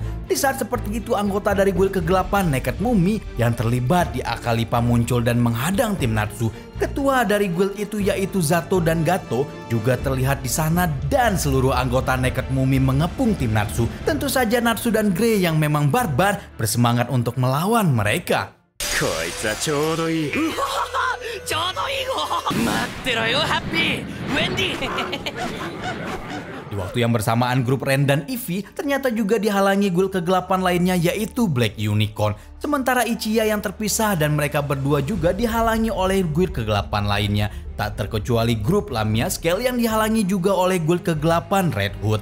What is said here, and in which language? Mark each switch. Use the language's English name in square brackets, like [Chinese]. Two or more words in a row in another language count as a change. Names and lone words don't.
[Indonesian] Di saat seperti itu, anggota dari Guild Kegelapan Naked Mummy yang terlibat di Akalipa muncul dan menghadang tim Natsu. Ketua dari guild itu yaitu Zato dan Gato juga terlihat di sana dan seluruh anggota Naked Mummy mengepung tim Natsu. Tentu saja Natsu dan Grey yang memang barbar bersemangat untuk melawan mereka. [Japanese] こいつはちょうどいい。ちょうどいいご。待ってろよハッピー、ウェンディ。 [Indonesian] Di waktu yang bersamaan, grup Ren dan Ivy ternyata juga dihalangi guild kegelapan lainnya yaitu Black Unicorn. Sementara Ichiya yang terpisah dan mereka berdua juga dihalangi oleh guild kegelapan lainnya. Tak terkecuali grup Lamia Scale yang dihalangi juga oleh guild kegelapan Red Hood.